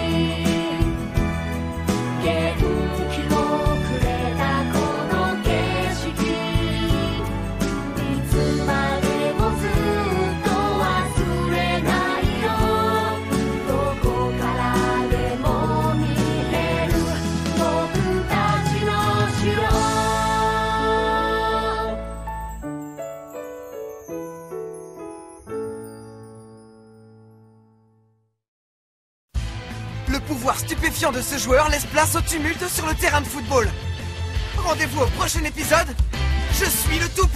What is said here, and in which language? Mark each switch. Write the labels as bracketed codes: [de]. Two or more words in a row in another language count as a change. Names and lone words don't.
[ja] 元気をくれたこの景色いつまでもずっと忘れないよどこからでも見れる僕たちの城 [fr] Le pouvoir stupéfiant de ce joueur laisse place au tumulte sur le terrain de football. Rendez-vous au prochain épisode. Je suis le Tout-Puissant.